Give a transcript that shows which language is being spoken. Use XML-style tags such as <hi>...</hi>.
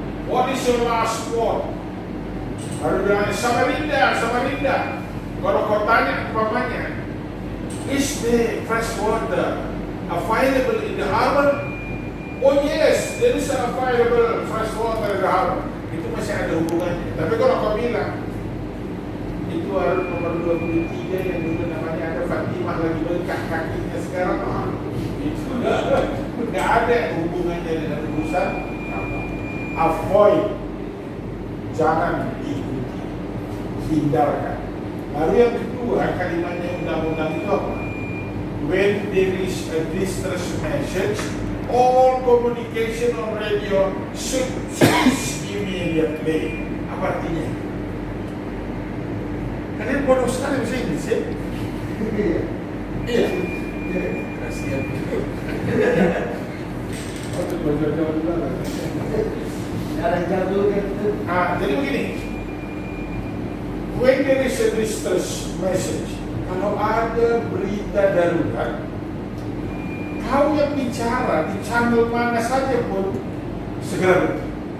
<en>What is your last port?</en> <id>Baru bilang,</id> <en>Samarinda.</en> <id>Kalau kau tanya umpamanya,</id> <en>is the fresh water available in the harbor? Oh yes, there is available fresh water in the harbor.</en> <id>Itu masih ada hubungannya. Tapi kalau kau bilang, itu harus nomor 23 yang dulu namanya ada Fatimah lagi bengkak kakinya sekarang, itu nggak ada hubungannya dengan urusan avoid, jangan ikuti, hindarkan. Lalu yang kedua kalimatnya undang-undang itu apa?</id> <en>When there is a distress message, all communication on radio should cease immediately.</en> <id>Apa artinya? Kalian bodoh sekali bahasa Inggris ya? Iya. Kasihan. Untuk belajar jauh juga. Jarang jauh gitu. Jadi begini.</id> <en>When there is a distress message,</en> <id>kalau ada berita darurat, kau yang bicara di channel mana saja pun segera berhenti.</id>